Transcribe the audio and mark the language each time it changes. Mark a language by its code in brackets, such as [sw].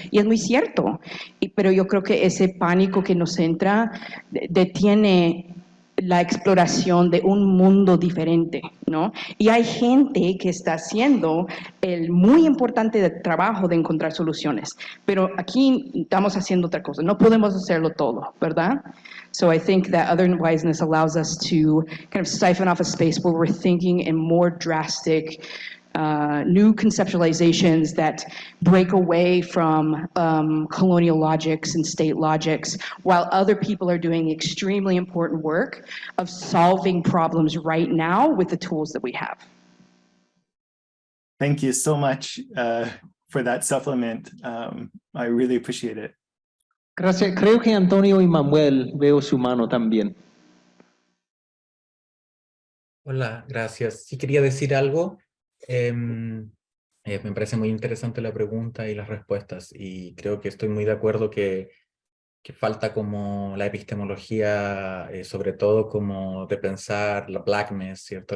[es] Y es muy cierto, pero yo creo que ese pánico que nos entra detiene la exploración de un mundo diferente, ¿no? Y hay gente que está haciendo el muy importante trabajo de encontrar soluciones, pero aquí estamos haciendo otra cosa, no podemos hacerlo todo, ¿verdad? [en] So I think that otherwiseness allows us to kind of siphon off a space where we're thinking in more drastic, new conceptualizations that break away from colonial logics and state logics, while other people are doing extremely important work of solving problems right now with the tools that we have. Thank you so much for that supplement. I really appreciate it. [es] Gracias. Creo que Antonio y Manuel veo su mano también. Hola, gracias. Sí quería decir algo. Me parece muy interesante la pregunta y las respuestas, y creo que estoy muy de acuerdo que falta como la epistemología, sobre todo como de pensar la blackness, ¿cierto?